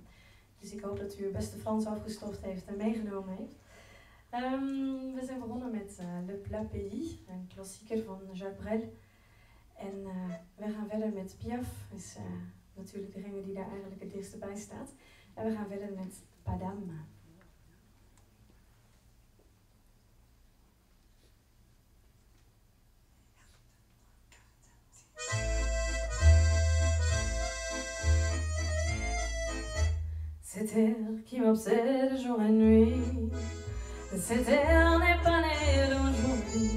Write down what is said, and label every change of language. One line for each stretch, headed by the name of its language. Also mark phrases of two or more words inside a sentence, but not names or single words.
Dutch: Dus ik hoop dat u uw
French: beste Frans
Dutch: afgestoft heeft en meegenomen heeft. We zijn begonnen met Le Plat Pays, een klassieker van Jacques Brel. En we gaan verder met Piaf, is natuurlijk degene die daar eigenlijk het dichtst bij staat. En we gaan verder met Padam.
French: Cet air qui m'obsède jour et nuit, cet air n'est pas né d'aujourd'hui.